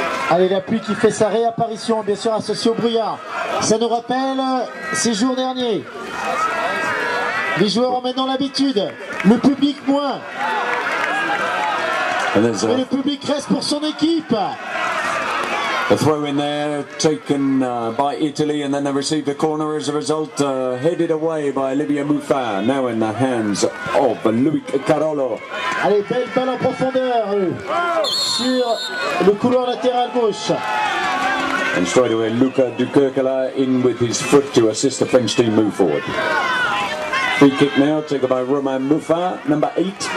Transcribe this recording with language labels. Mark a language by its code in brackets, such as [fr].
[fr] Allez, la pluie qui fait sa réapparition, bien sûr associée au brouillard. Ça nous rappelle ces jours derniers. Les joueurs ont maintenant l'habitude, le public moins. Mais le public reste pour son équipe. [en] A throw in there taken by Italy, and then they received a corner as a result, headed away by Olivier Moufa, now in the hands of Luis Carolo. [fr] Allez, belle balle en profondeur sur le couloir latéral gauche. [en] And straight away, Luca Dukerkala in with his foot to assist the French team move forward. Free kick now taken by Romain Moufa, number 8.